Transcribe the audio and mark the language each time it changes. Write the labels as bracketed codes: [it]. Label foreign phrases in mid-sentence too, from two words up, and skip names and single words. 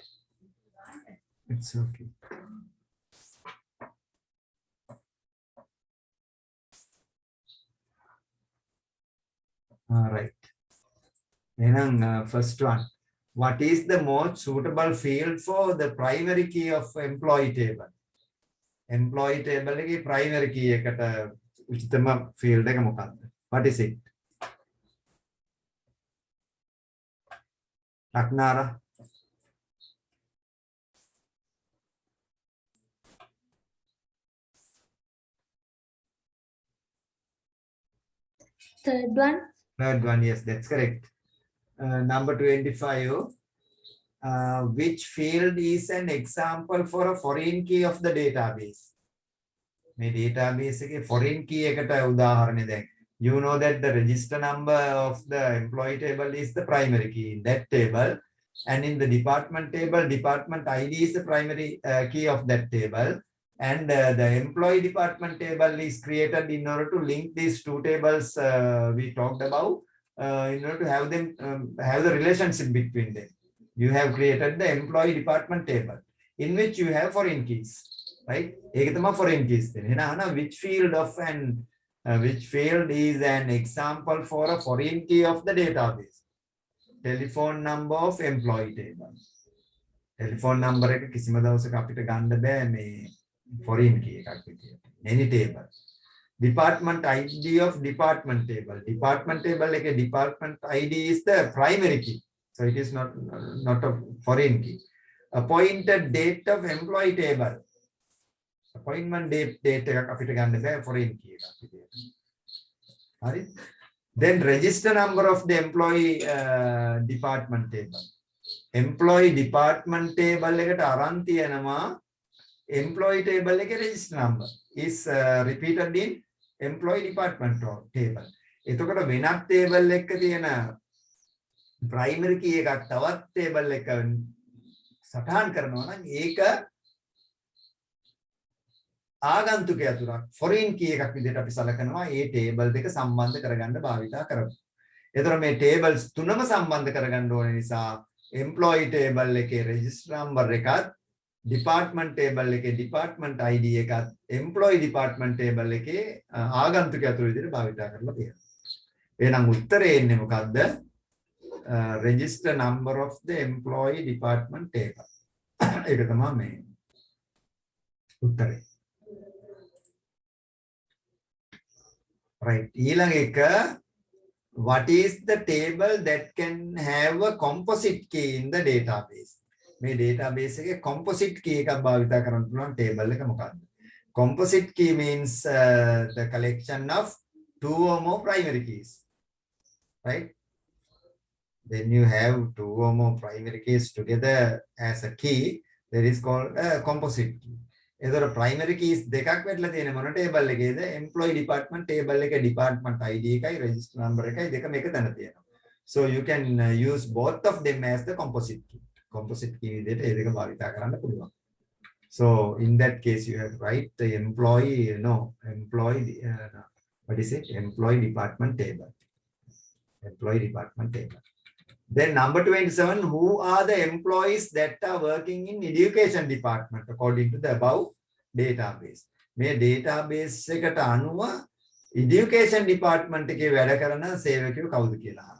[en] It's okay. All right. Then first one. What is the most suitable field for the primary key of employee table? Employee table [si] එකේ [en] primary key [si] එකට උචිතම field එක මොකක්ද? [en] What is it? Raknara. Third one. Third one, yes, that's correct. Number 25. Which field is an example for a foreign key of the database? My database [si] එකේ [en] foreign key [si] එකට උදාහරණය දැන්. [en] You know that the register number of the employee table is the primary key in that table, and in the department table, department ID is the primary key of that table, and the employee department table is created in order to link these two tables we talked about, in order to have them have the relationship between them. You have created the employee department table in which you have foreign keys, right? [si] ඒක තමයි [en] foreign keys [si] දෙන්නේ. [en] එහෙනම් which field of an which field is an example for a foreign key of the database? Telephone number of employee table. Telephone number [si] එක කිසිම දවසක අපිට ගන්න බෑ මේ [en] foreign key [si] එකක් විදියට. [en] Any table. Department ID of department table. Department table එකේ department ID is the primary key. So it is not a foreign key. Appointed date of employee table. Appointment date [si] එකක් අපිට ගන්න බෑ [en] foreign key [si] එකක් විදියට. හරි? [en] Then register number of the employee department table. Employee department table [si] එකට අරන් තියෙනවා [en] employee table එකේ register number is repeated in employee department table. [si] එතකොට වෙනත් table එකක තියෙන [en] primary key [si] එකක් තවත් table එක සටහන් කරනවා නම් ඒක ආගන්තුක යතුරක් [en] foreign key [si] එකක් විදිහට අපි සලකනවා ඒ table දෙක සම්බන්ධ කරගන්න භාවිතා කරමු. එතකොට මේ tables තුනම සම්බන්ධ කරගන්න ඕන නිසා [en] employee table [si] එකේ [en] register number [si] එකත් [en] department table [si] එකේ [en] department ID [si] එකත් [en] employee department table [si] එකේ ආගන්තුක යතුරු විදිහට භාවිතා කරලා තියෙනවා. එහෙනම් උත්තරේ එන්නේ මොකද්ද? [en] Register number of the employee department table. [si] ඒක තමයි මේ උත්තරේ. [en] Right. [si] ඊළඟ එක, [en] what is the table that can have a composite key in the database? [si] මේ database එකේ [en] composite key [si] එකක් භාවිත කරන්න පුළුවන් table එක මොකක්ද? [en] Composite key means the collection of two or more primary keys. right? Then you have two or more primary keys together as a key, that is called a composite key. [si] එතකොට [en] primary keys [si] දෙකක් වෙట్లా තියෙන මොන table එකේද? [en] employee department table [si] එකේ [en] department ID [si] එකයි [en] register number [si] එකයි දෙකම එක තැන තියෙනවා. [en] So you can use both of them as the composite key. Composite key [si] විදිහට ඒ දෙක භාවිතා කරන්න පුළුවන්. [en] So in that case you have to write the employee what is it? Employee department table. Employee department table. Then number 27, who are the employees that are working in education department according to the above database? [si] මේ database එකට අනුව [en] education department [si] එකේ වැඩ කරන සේවකයෝ කවුද කියලා අහනවා.